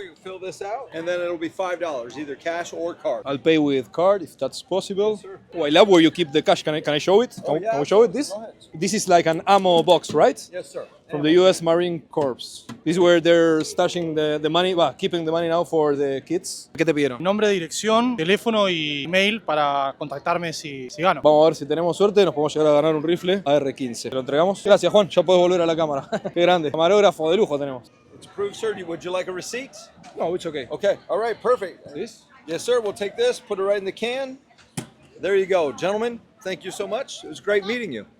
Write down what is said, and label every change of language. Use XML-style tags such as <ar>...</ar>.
<en>You fill this out, and then it'll be $5, either cash or card. I'll pay with card if that's possible. Yes, sir. Oh, I love where you keep the cash. Can I show it? Oh, yeah. Can we show it? This? Go ahead. This is like an ammo box, right? Yes, sir. From the U.S. Marine Corps. This is where they're stashing the money, keeping the money now for the kids.</en> <es>¿Qué te pidieron? Nombre, dirección, teléfono y email para contactarme si gano. Vamos a ver si tenemos suerte, nos podemos llegar a ganar un rifle AR-15. ¿Te lo entregamos? Gracias, Juan. Ya puedes volver a la cámara. Qué grande. Camarógrafo de lujo tenemos.</es> <en>It's approved, sir. Would you like a receipt? No, it's okay. Okay. All right. Perfect. This? Yes, sir. We'll take this, put it right in the can. There you go. Gentlemen, thank you so much. It was great meeting you.</en>